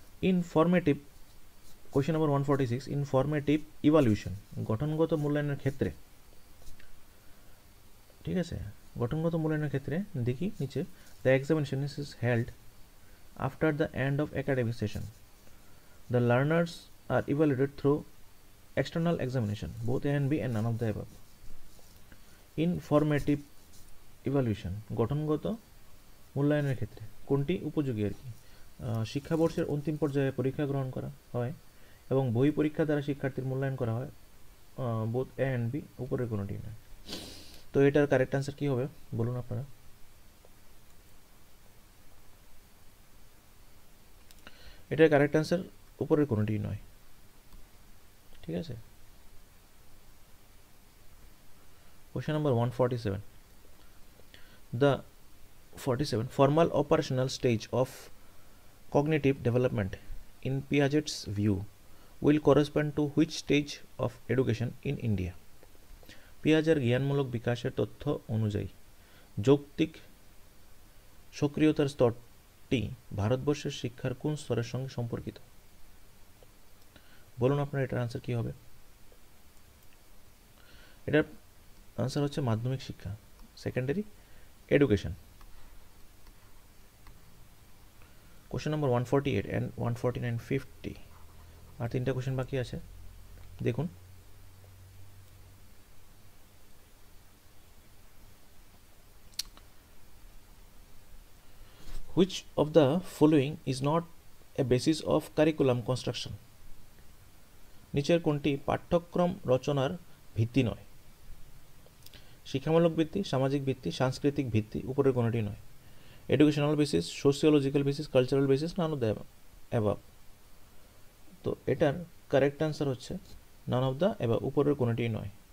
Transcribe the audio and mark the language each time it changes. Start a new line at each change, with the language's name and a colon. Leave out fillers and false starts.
English: informative, question number 146, informative evaluation,
Bangla: গঠনগত মূল্যায়নের ক্ষেত্রে, ঠিক আছে, গঠনগত মূল্যায়নের ক্ষেত্রে দেখি নিচে,
English: The examination is held after the end of academic session, the learners are evaluated through external examination, both A and B and none of the above.
Bangla: Informative evaluation, গঠনগত মূল্যায়নের ক্ষেত্রে কোনটি উপযোগী আর কি? শিক্ষাবর্ষের অন্তিম পর্যায়ে পরীক্ষা গ্রহণ করা হয় এবং বই পরীক্ষা দ্বারা শিক্ষার্থীর মূল্যায়ন করা হয়,
English: both A and B,
Bangla: উপরের কোনোটি নয়। তো এটার কারেক্ট আনসার কী হবে বলুন আপনারা? এটার কারেক্ট আনসার উপরের কোনোটি নয়, ঠিক আছে।
English: Question number 147. The 47 formal operational stage of cognitive development in Piaget's view will correspond to which stage of education in India?
Bangla: পিয়াজের জ্ঞানমূলক বিকাশের তথ্য অনুযায়ী যৌক্তিক সক্রিয়তার স্তরটি ভারতবর্ষের শিক্ষার কোন স্তরের সঙ্গে সম্পর্কিত? বলুন আপনার এটার আনসার কী হবে? এটার আনসার হচ্ছে মাধ্যমিক শিক্ষা, secondary education. Question number 148 and 149, 50 আর তিনটা কোশ্চেন বাকি আছে, দেখুন।
English: Which of the following is not a basis of curriculum construction?
Bangla: নিচের কোনটি পাঠ্যক্রম রচনার ভিত্তি নয়? শিক্ষামূলক ভিত্তি, সামাজিক ভিত্তি, সাংস্কৃতিক ভিত্তি, উপরের কোনোটি নয়।
English: Educational basis, sociological basis, cultural basis, none of the above.
Bangla: তো এটার কারেক্ট আনসার হচ্ছে
English: none of the above,
Bangla: উপরের কোনোটি নয়।